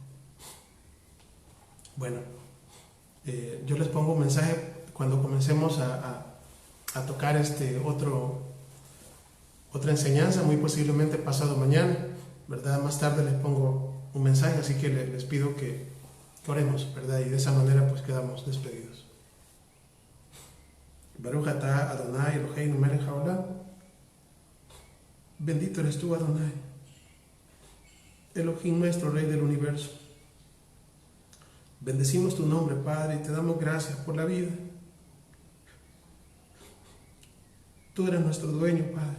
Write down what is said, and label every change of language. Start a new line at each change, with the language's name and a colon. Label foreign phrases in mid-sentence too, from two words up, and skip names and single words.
Spanish: Bueno, yo les pongo un mensaje cuando comencemos a tocar otra enseñanza, muy posiblemente pasado mañana, ¿verdad? Más tarde les pongo un mensaje, así que les pido que oremos, ¿verdad? Y de esa manera pues quedamos despedidos.
Hebrew: ברוך אתה אדוני אלוהינו מלך העולם.
Spanish: Bendito eres tú, Adonai, Elohim nuestro, Rey del universo. Bendecimos tu nombre, Padre, y te damos gracias por la vida. Tú eres nuestro dueño, Padre.